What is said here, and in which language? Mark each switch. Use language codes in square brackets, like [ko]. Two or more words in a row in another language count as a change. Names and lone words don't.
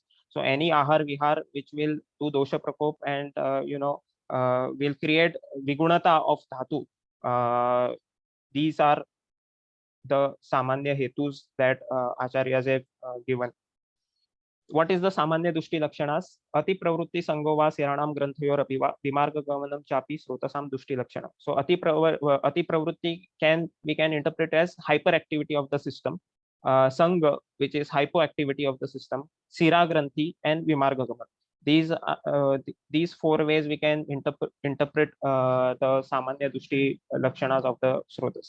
[en] So any [sa] Ahar Vihar [en] which will do [sa] Dosha Prakop [en] and will create Vigunata of Dhatu, these are the [sa] Samanya Hetus [en] that Acharyas have given. What is the [sa] Samanya Dushti Lakshanas? Ati Pravrutti Sangova Siranam Granthayor Apiva Vimarga Gavanam Chapi Srotasam Dushti Lakshana. [en] So [sa] Ati Pravrutti [en] we can interpret as hyperactivity of the system. Sangha, which is hypoactivity of the system. [sa] Sira Granthi [en] and [sa] Vimarga Gavan. [en] These four ways we can interpret the [sa] Samanya Dushti Lakshanas [en] of the Srotas.